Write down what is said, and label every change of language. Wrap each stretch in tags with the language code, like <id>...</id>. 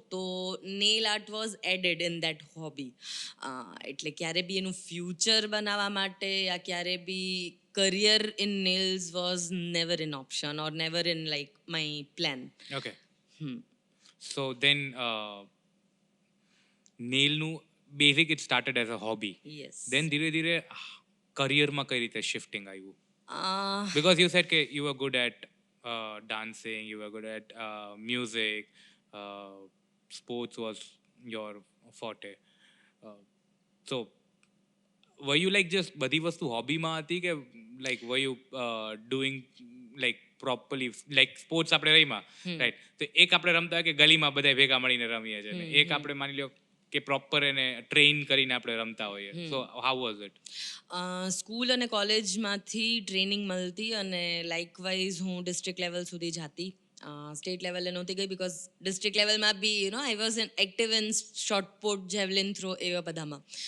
<en>તો nail art was added in that hobby.</en> <gu>એટલે ક્યારે બી એનું ફ્યુચર બનાવવા માટે યા ક્યારે બી</gu> <en>Career in nails was never in option or never in like my plan. Okay. So then નેલનું basic it started as a hobby. Yes.</en> <gu>દેન ધીરે ધીરે કરિયરમાં કઈ રીતે શિફ્ટિંગ આવ્યું? Uh,</gu> <en>Because you said that you were good at dancing, you were good at music, sports was your forte. So, were you like just</en> <gu>બધી વસ્તુ હોબીમાં હતી કે</gu> <en>like were you doing like properly like sports</en> <gu>આપણે રહીમાં,</gu> <en>Right?</en> <gu>તો એક આપણે રમતા હોય કે ગલીમાં બધા ભેગા મળીને રમીએ છીએ ને એક આપણે માની લો કે પ્રોપર એને ટ્રેન કરીને આપણે રમતા હોઈએ.</gu> <en>So how was it?</en> <gu>School અને કોલેજમાંથી ટ્રેનિંગ મળતી અને લાઇકવાઇઝ હું ડિસ્ટ્રિક્ટ લેવલ સુધી જાતી. સ્ટેટ લેવલે નહોતી ગઈ બિકોઝ ડિસ્ટ્રિક્ટ લેવલમાં બી</gu> <en>I was active in</en> <gu>shot put, javelin throw, એવા બધામાં.</gu>